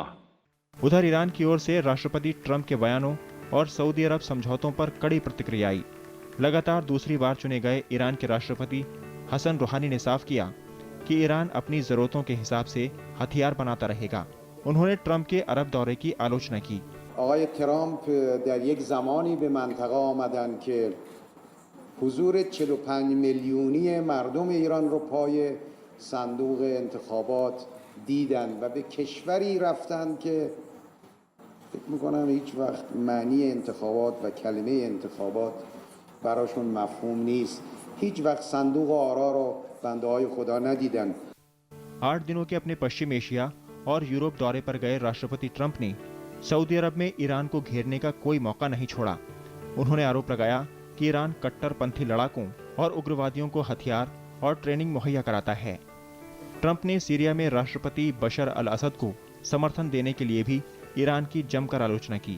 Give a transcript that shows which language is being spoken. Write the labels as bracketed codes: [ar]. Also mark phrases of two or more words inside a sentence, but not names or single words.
[hi] उधर ईरान की ओर से राष्ट्रपति ट्रंप के बयानों और सऊदी अरब समझौतों पर कड़ी प्रतिक्रिया आई। लगातार दूसरी बार चुने गए ईरान के राष्ट्रपति हसन रूहानी ने साफ किया कि ईरान अपनी जरूरतों के हिसाब से हथियार बनाता रहेगा। उन्होंने ट्रंप के अरब दौरे की आलोचना की। [fa] آقای ترامپ در یک زمانی به منطقه آمدن که حضور 45 میلیونی مردم ایران رو پای صندوق انتخابات دیدن و به کشوری رفتن که فکر میکنم هیچ وقت معنی انتخابات و کلمه انتخابات براشون مفهوم نیست. هیچ وقت صندوق آرا رو بنده های خدا ندیدن. [hi] 8 दिनों के अपने पश्चिम एशिया और यूरोप दौरे पर गए राष्ट्रपति ट्रंप ने सऊदी अरब में ईरान को घेरने का कोई मौका नहीं छोड़ा। उन्होंने आरोप लगाया कि ईरान कट्टरपंथी लड़ाकों और उग्रवादियों को हथियार और ट्रेनिंग मुहैया कराता है। ट्रंप ने सीरिया में राष्ट्रपति बशर अल असद को समर्थन देने के लिए भी ईरान की जमकर आलोचना की।